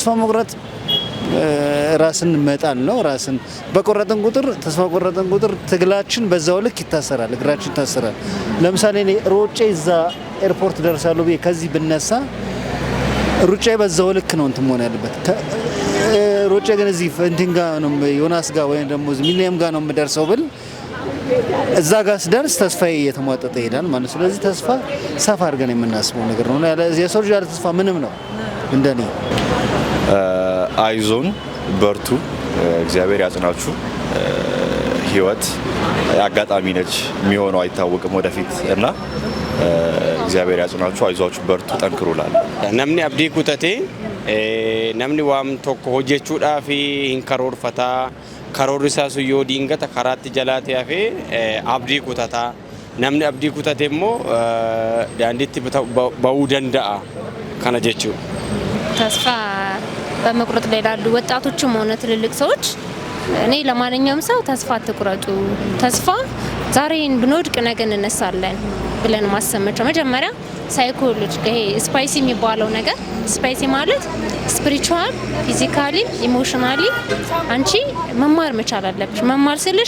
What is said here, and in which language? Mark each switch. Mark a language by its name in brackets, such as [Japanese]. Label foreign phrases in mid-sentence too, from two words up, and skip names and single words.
[Amharic] መቁረጥ ራስን መጣል ነው። ራስን በቆረጥን ቁጥር ተስፋ ቆረጥን ቁጥር ትግላችን በዛው ልክ ይታሰራል፣ እግራችን ይታሰራል። ለምሳሌ እኔ ሮጬ እዛ ኤርፖርት ደርሳለሁ ብዬ ከዚህ ብነሳ ሩጬ በዛው ልክ ነው እንትን መሆን ያለበት። ሮጬ ግን እዚህ እንትን ጋር ነው ዮናስ ጋር ወይም ደግሞ ሚሊኒየም ጋር ነው የምደርሰው ብል እዛ ጋር ስደርስ ተስፋዬ እየተሟጠጠ ይሄዳል ማለት። ስለዚህ ተስፋ ሰፋ አድርገን የምናስበው ነገር ነው። የሰው ልጅ ያለ ተስፋ ምንም ነው እንደኔ። አይዞን በርቱ፣ እግዚአብሔር ያጽናችሁ። ህይወት አጋጣሚ ነች፣ የሚሆነው አይታወቅም ወደፊት እና እግዚአብሔር ያጽናችሁ፣ አይዟችሁ፣ በርቱ፣ ጠንክሩላል። [Oromo] namni abdii kutatee namni waan tokko hojjechuudhaaf hin karoorfataa, karoorri isaas yoo diingata karaatti jalaatee hafee abdii kutataa. namni abdii kutatee immoo daandiitti ba'uu danda'a kana jechuudha. [Amharic] ተስፋ በመቁረጥ ላይ ላሉ ወጣቶችም ሆነ ትልልቅ ሰዎች እኔ ለማንኛውም ሰው ተስፋ አትቁረጡ። ተስፋ ዛሬን ብንወድቅ ነገ እንነሳለን ብለን ማሰመቸው መጀመሪያ ሳይኮሎጂ ይሄ ስፓይሲ የሚባለው ነገር ስፓይሲ ማለት [English] spiritual, physically, emotionally [Amharic] አንቺ መማር መቻል አለብሽ። መማር ስልሽ